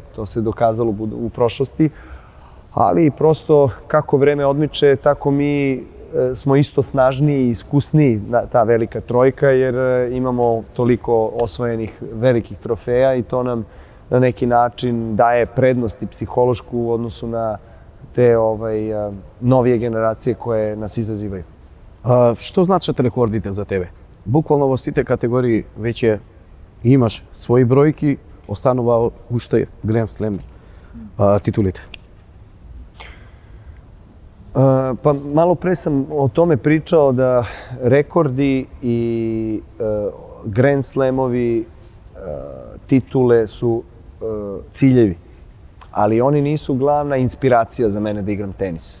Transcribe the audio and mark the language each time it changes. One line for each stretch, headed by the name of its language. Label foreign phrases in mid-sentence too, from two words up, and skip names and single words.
Serbian: To se dokazalo u prošlosti. Ali prosto kako vreme odmiče, tako mi smo isto snažniji i iskusniji ta velika trojka, jer imamo toliko osvojenih velikih trofeja i to nam na neki način daje prednost i psihološku u odnosu na te novije generacije koje nas izazivaju.
Macedonian: Што значат рекордите за тебе? Буквално во сите категории веќе имаш своји бројки, останува уште Grand Slam титулите.
Serbian: Pa malo pre sam o tome pričao da rekordi i Grand Slamovi, titule su ciljevi, ali oni nisu glavna inspiracija za mene da igram tenis.